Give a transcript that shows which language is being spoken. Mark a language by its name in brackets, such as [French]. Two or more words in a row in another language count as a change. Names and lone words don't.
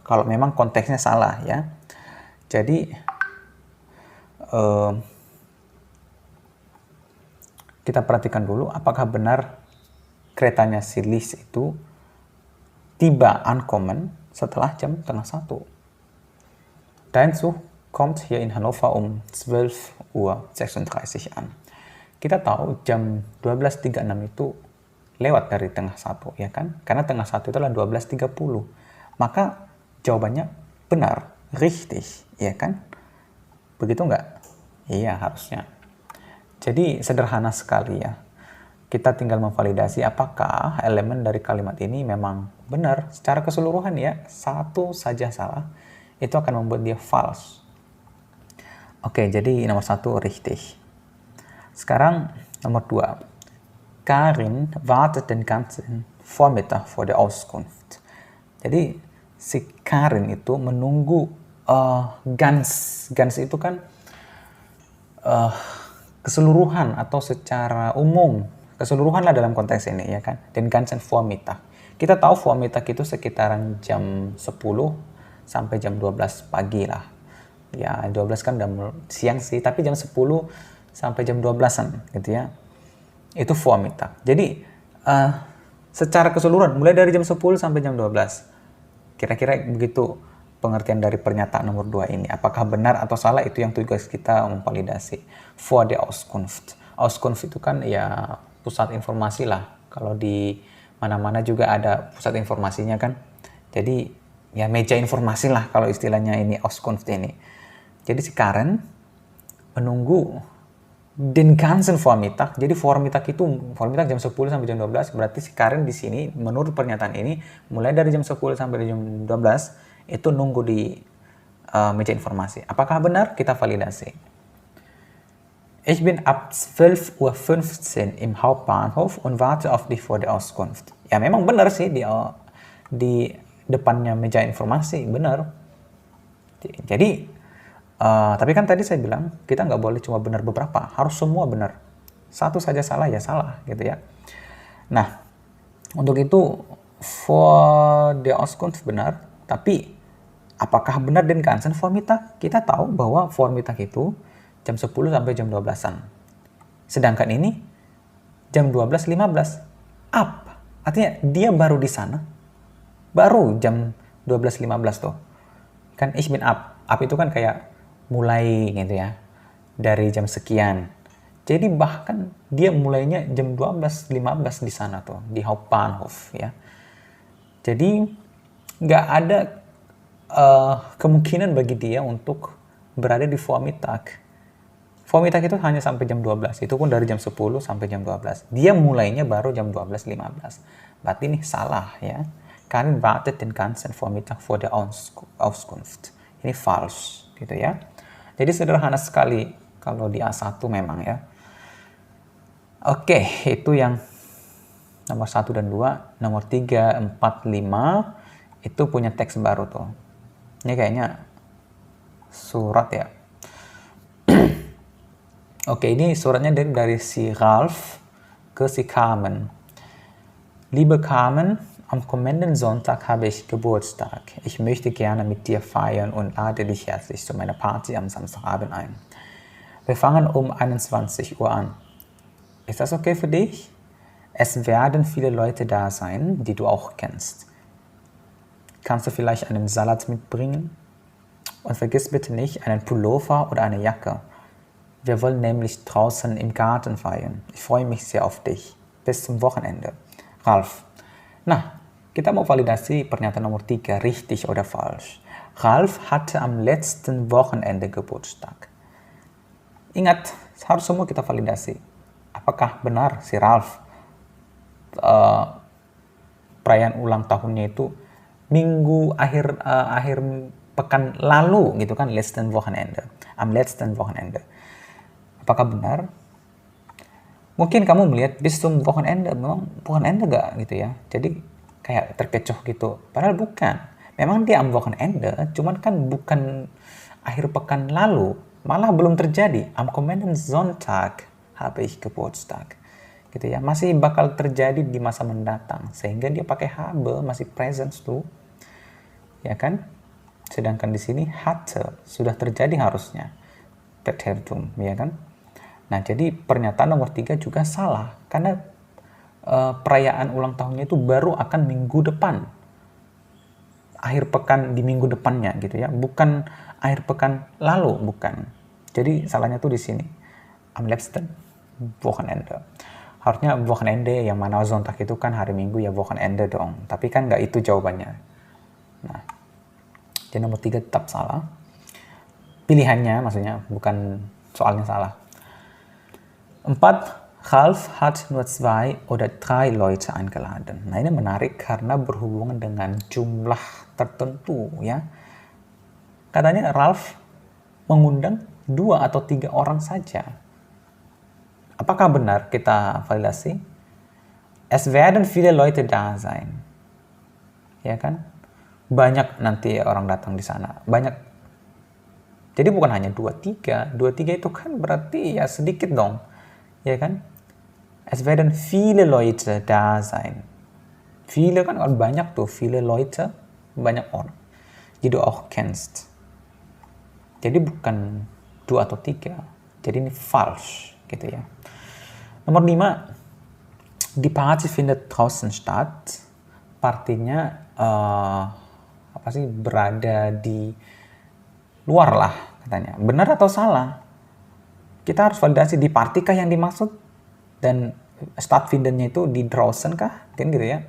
[Indonesian] Kalau memang konteksnya salah ya. Jadi, kita perhatikan dulu apakah benar keretanya si Lis itu tiba ankommen setelah jam tengah satu. [German] Dein Zug kommt hier in Hannover um 12:36 Uhr an. [Indonesian] Kita tahu jam 12.36 itu lewat dari tengah satu, ya kan? Karena tengah satu itu adalah 12.30. Maka jawabannya benar, richtig, ya kan? Begitu nggak? Iya, harusnya. Jadi sederhana sekali ya. Kita tinggal memvalidasi apakah elemen dari kalimat ini memang benar secara keseluruhan ya. Satu saja salah, itu akan membuat dia false. Oke, jadi nomor 1 richtig. Sekarang nomor 2. [German] Karin wartet den ganzen Vormittag vor der Auskunft. [Indonesian] Jadi si Karin itu menunggu ganz itu kan keseluruhan atau secara umum. Keseluruhan lah dalam konteks ini ya kan. [German] Den ganzen Vormittag. [Indonesian] Kita tahu Vormittag itu sekitaran jam 10 sampai jam 12 pagi lah. Ya 12 kan udah siang sih, tapi jam 10 sampai jam 12-an gitu ya. Itu Vormittag. Jadi secara keseluruhan mulai dari jam 10 sampai jam 12. Kira-kira begitu pengertian dari pernyataan nomor 2 ini. Apakah benar atau salah, itu yang tugas kita memvalidasi. [German] Vor der Auskunft. [Indonesian] Auskunft itu kan ya pusat informasi lah. Kalau di mana-mana juga ada pusat informasinya kan. Jadi ya meja informasi lah kalau istilahnya ini Auskunft ini. Jadi si Karen menunggu [German] den ganzen Vormittag. [Indonesian] Jadi Vormittag itu Vormittag jam 10 sampai jam 12, berarti si Karin di sini menurut pernyataan ini mulai dari jam 10 sampai jam 12 itu nunggu di meja informasi. Apakah benar? Kita validasi. [German] Ich bin ab 12:15 Uhr im Hauptbahnhof und warte auf dich vor der Auskunft. [Indonesian] Ya memang benar sih di depannya meja informasi, benar. Jadi tapi kan tadi saya bilang kita nggak boleh cuma benar beberapa, harus semua benar. Satu saja salah ya salah gitu ya. Nah, untuk itu [German] for the Auskunft [Indonesian] benar, tapi apakah benar [German] den ganzen Vormittag? [Indonesian] Kita tahu bahwa Vormittag itu jam 10 sampai jam 12-an. Sedangkan ini jam 12.15. Ab, artinya dia baru di sana. Baru jam 12.15 tuh. [German] Kan ich bin ab. [Indonesian] Ab itu kan kayak mulai gitu ya, dari jam sekian. Jadi bahkan dia mulainya jam 12.15 di sana tuh, di Hauptbahnhof ya. Jadi nggak ada kemungkinan bagi dia untuk berada di Vormittag. Vormittag itu hanya sampai jam 12, itu pun dari jam 10 sampai jam 12. Dia mulainya baru jam 12.15. Berarti ini salah ya. [German] Karin wartet den ganzen Vormittag vor der Auskunft. [Indonesian] Ini false gitu ya. Jadi sederhana sekali kalau di A1 memang ya. Oke, itu yang nomor 1 dan 2. Nomor 3, 4, 5 itu punya teks baru tuh. Ini kayaknya surat ya. Oke, ini suratnya dari si Ralf ke si Carmen. [German] Liebe Carmen, am kommenden Sonntag habe ich Geburtstag. Ich möchte gerne mit dir feiern und lade dich herzlich zu meiner Party am Samstagabend ein. Wir fangen um 21 Uhr an. Ist das okay für dich? Es werden viele Leute da sein, die du auch kennst. Kannst du vielleicht einen Salat mitbringen? Und vergiss bitte nicht einen Pullover oder eine Jacke. Wir wollen nämlich draußen im Garten feiern. Ich freue mich sehr auf dich. Bis zum Wochenende. Ralf. [Indonesian] Nah, kita mau validasi pernyataan nomor 3, [German] richtig oder falsch. Ralf hatte am letzten Wochenende Geburtstag. [Indonesian] Ingat, harus semua kita validasi. Apakah benar si Ralf perayaan ulang tahunnya itu minggu akhir pekan lalu gitu kan, [German] letzten Wochenende. Am letzten Wochenende. [Indonesian] Apakah benar? Mungkin kamu melihat [German] bis zum Wochenende, [Indonesian] memang Wochenende gak gitu ya. Jadi kayak terkecoh gitu. Padahal bukan. Memang dia [German] am Wochenende, [Indonesian] cuman kan bukan akhir pekan lalu. Malah belum terjadi. [German] Am kommenden Sonntag habe ich Geburtstag. [Indonesian] Gitu ya. Masih bakal terjadi di masa mendatang. Sehingga dia pakai habe, masih present tuh. Ya kan? Sedangkan di sini hatte, sudah terjadi harusnya. Preteritum, ya kan? Nah, jadi pernyataan nomor 3 juga salah. Karena perayaan ulang tahunnya itu baru akan minggu depan. Akhir pekan di minggu depannya gitu ya. Bukan akhir pekan lalu, bukan. Jadi salahnya tuh di sini. [German] Am letzten Wochenende. [Indonesian] Harusnya Wochenende yang mana Sonntag itu kan hari Minggu ya Wochenende dong. Tapi kan nggak itu jawabannya. Nah, jadi nomor 3 tetap salah. Pilihannya maksudnya, bukan soalnya salah. 4. [German] Ralf hat nur 2 oder 3 Leute eingeladen. [Indonesian] Nah, ini menarik karena berhubungan dengan jumlah tertentu ya. Katanya Ralf mengundang 2 atau 3 orang saja. Apakah benar? Kita validasi. [German] Es werden viele Leute da sein. [Indonesian] Ya kan? Banyak nanti orang datang di sana. Banyak. Jadi bukan hanya 2-3. 2-3 itu kan berarti ya sedikit dong. Ya kan? [German] Es werden viele Leute da sein. [Indonesian] Viele kan banyak tuh. [German] Viele Leute, [Indonesian] banyak orang. [German] Die du auch kennst. [Indonesian] Jadi bukan 2 atau 3. Jadi ini falsch gitu ya. Nomor 5. [German] Die Party findet draußen statt. [Indonesian] Partinya apa sih, berada di luar lah katanya. Benar atau salah? Kita harus validasi di party kah yang dimaksud, dan stattfindennya itu di draußen kah, kan gitu ya.